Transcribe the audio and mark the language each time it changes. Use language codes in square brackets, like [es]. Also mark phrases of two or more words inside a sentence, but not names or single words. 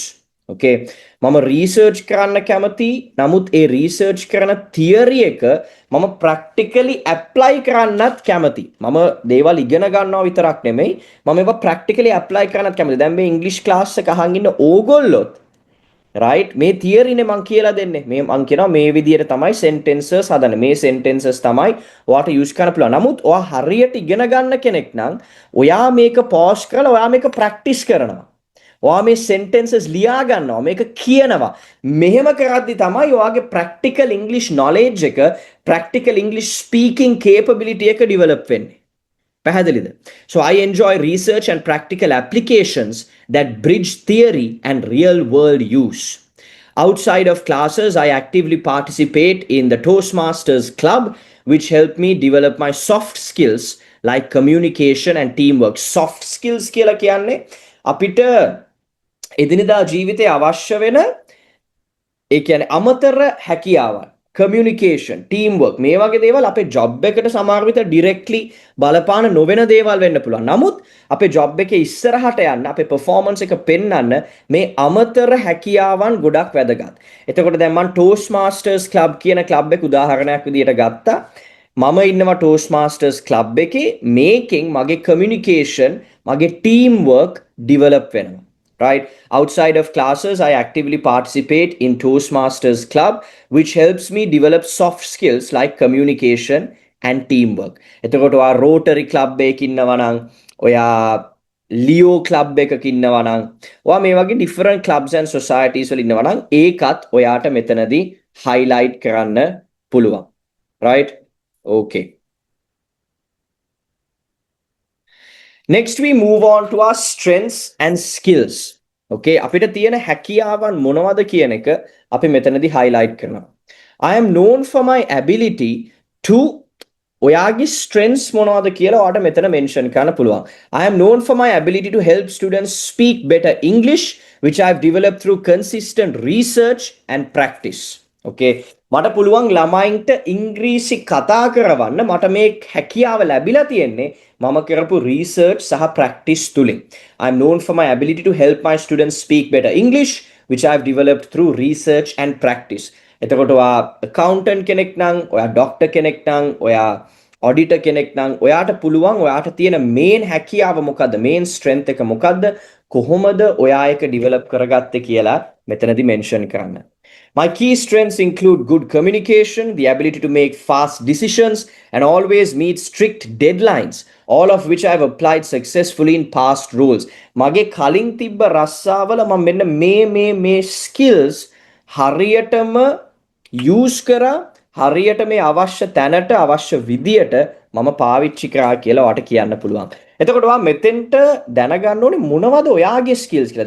[si] Okay. මම රීසර්ච් කරන්න කැමති. නමුත් ඒ රීසර්ච් කරන තියරි එක මම [en] practically apply [si] කරන්නත් කැමති. මම දේවල් ඉගෙන ගන්නවා විතරක් නෙමෙයි මම ඒවා [en] practically apply [si] කරන්නත් කැමති. දැන් මේ ඉංග්‍රීසි ක්ලාස් එක අහන් ඉන්න ඕගොල්ලොත් right මේ තියරිනේ මං කියලා දෙන්නේ මේ මං කියනවා මේ විදියට තමයි sentences හදන්නේ මේ sentences තමයි ඔයාට use කරන්න පුළුවන් නමුත් ඔයා හරියට ඉගෙන ගන්න කෙනෙක් නම් ඔයා මේක pause කරලා ඔයා මේක practice කරනවා ඔයා මේ sentences ලියා ගන්නවා මේක කියනවා මෙහෙම කරද්දි තමයි ඔයාගේ [en] practical English knowledge [si] එක [en] practical English speaking capability [si] එක develop වෙන්නේ පැහැදිලිද? [en] So I enjoy research and practical applications that bridge theory and real world use. Outside of classes, I actively participate in the Toastmasters Club, which help me develop my soft skills like communication and teamwork. [si] Soft skills කියලා කියන්නේ අපිට එදිනෙදා ජීවිතේ අවශ්‍ය වෙන ඒ කියන්නේ අමතර හැකියාවන් [en] communication, teamwork [si] මේ වගේ දේවල් අපේ job එකට සමහර විට directly බලපාන නොවන දේවල් වෙන්න පුළුවන්. නමුත් අපේ job එකේ ඉස්සරහට යන්න අපේ performance එක පෙන්වන්න මේ අමතර හැකියාවන් ගොඩක් වැදගත්. එතකොට දැන් මම Toastmasters Club කියන club එක උදාහරණයක් විදියට ගත්තා. මම ඉන්නවා Toastmasters Club එකේ මේකෙන් මගේ communication, මගේ teamwork develop වෙනවා. Right? [en] Outside of classes, I actively participate in Toastmasters Club, which helps me develop soft skills like communication and teamwork. [si] එතකොට ඔයා Rotary Club එකක ඉන්නවා නම්, ඔයා Leo Club එකක ඉන්නවා නම්, ඔයා මේ වගේ [en] different clubs and societies [si] වල ඉන්නවා නම් ඒකත් ඔයාට මෙතනදී highlight කරන්න පුළුවන්. [en] Right? Okay. Next we move on to our strengths and skills. [si] Okay, අපිට තියෙන හැකියාවන් මොනවද කියන එක අපි මෙතනදී highlight කරනවා. [en] I am known for my ability to [si] ඔයාගේ strengths මොනවද කියලා ඔයාට මෙතන mention කරන්න පුළුවන්. [en] I am known for my ability to help students speak better English, which I have developed through consistent research and practice. [si] Okay, මට පුළුවන් ළමයින්ට ඉංග්‍රීසි කතා කරවන්න මට මේ හැකියාව ලැබිලා තියෙන්නේ මම කරපු research සහ practice තුලින්. [en] I am known for my ability to help my students speak better English, which I have developed through research and practice. [si] එතකොට ඔයා accountant කෙනෙක් නම්, ඔයා doctor කෙනෙක් නම්, ඔයා auditor කෙනෙක් නම් ඔයාට පුළුවන් ඔයාට තියෙන main හැකියාව මොකද්ද? main strength එක මොකද්ද? කොහොමද ඔයා ඒක develop කරගත්තේ කියලා මෙතනදී mention කරන්න. [en] My key strengths include good communication, the ability to make fast decisions, and always meet strict deadlines, all of which I have applied successfully in past roles. [si] මගේ කලින් තිබ්බ රස්සාවල මම මෙන්න මේ skills හරියටම use කරා හරියට මේ අවශ්‍ය තැනට අවශ්‍ය විදියට මම පාවිච්චි කරා කියලා ඔයාට කියන්න පුළුවන්. එතකොට ඔයා මෙතෙන්ට දැනගන්න ඕනේ මොනවද ඔයාගේ skills කියලා.